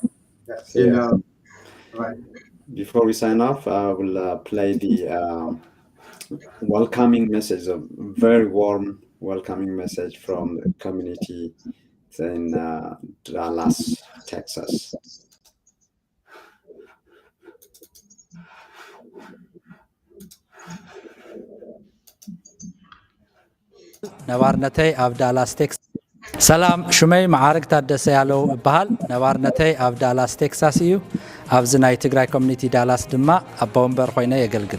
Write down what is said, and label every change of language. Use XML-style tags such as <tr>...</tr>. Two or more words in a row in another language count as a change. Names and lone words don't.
<en>Yes. Yeah. Right. Before we sign off, I will play the welcoming message, a very warm welcoming message from the community in Dallas, Texas.</en> <ti>ነባርነተይ ኣብ ዳላስ ቴክሳስ ሰላም ሽመይ ማዓርግ ታደሰ ያለው ይበሃል ነባርነተይ ኣብ ዳላስ ቴክሳስ እዩ ኣብዚ ናይ ትግራይ ኮሚኒቲ ዳላስ ድማ ኣባ ወንበር ኮይነ የገልግል</ti>